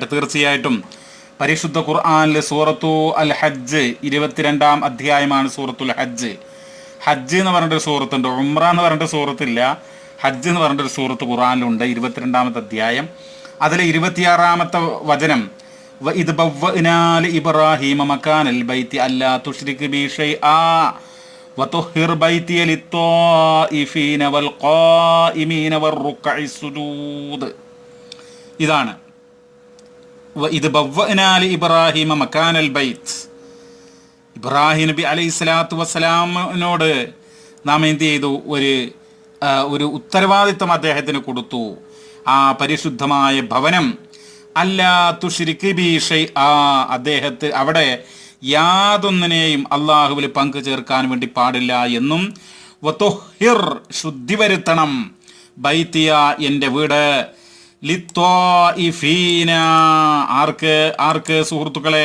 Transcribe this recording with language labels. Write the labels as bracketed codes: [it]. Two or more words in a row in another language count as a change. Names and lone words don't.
[ml] തീർച്ചയായിട്ടും പരിശുദ്ധ ഖുർആനിൽ സൂറത്തു അൽ ഹജ്ജ് 22-ാം അധ്യായമാണ് സൂറത്തുൽ ഹജ്ജ്. ഹജ്ജ് എന്ന് പറഞ്ഞിട്ടൊരു സൂറത്തുണ്ട്. ഉംറ എന്ന് പറഞ്ഞിട്ട് സൂറത്തില്ല. ഹജ്ജ് എന്ന് പറഞ്ഞിട്ടൊരു സൂറത്ത് ഖുർആനിലുണ്ട്. 22-ാമത്തെ അധ്യായം. അതിലെ 26-ാമത്തെ വചനം, [ar] وَإِذْ بَوَّأْنَا لِإِبْرَاهِيمَ مَكَانَ الْبَيْتِ أَلَّا تُشْرِكْ بِي شَيْئًا وَطَهِّرْ بَيْتِيَ لِلطَّائِفِينَ وَالْقَائِمِينَ وَالرُّكَّعِ السُّجُودِ. [ml] ഇതാണ് [ar] وَإِذْ بَوَّأْنَا لِإِبْرَاهِيمَ مَكَانَ الْبَيْتِ. [ml] ഇബ്രാഹിം നബി [ar] عليه الصلاة [ml] വസ്സലാമിനോട് നാം എന്ത് ചെയ്തു? ഒരു ഉത്തരവാദിത്വം അദ്ദേഹത്തിന് കൊടുത്തു. ആ പരിശുദ്ധമായ ഭവനം [ar] ألا تشرك بي شيئا, [ml] അദ്ദേഹത്തെ അവിടെ യാതൊന്നിനെയും അള്ളാഹുവിൽ പങ്കു ചേർക്കാൻ വേണ്ടി പാടില്ല എന്നും, വതുഹിർ, ശുദ്ധി വരുത്തണം, ബൈത്തിയ, എൻ്റെ വീട്, ലിത്വാഇഫീന, ആർക്ക് സുഹൃത്തുക്കളെ?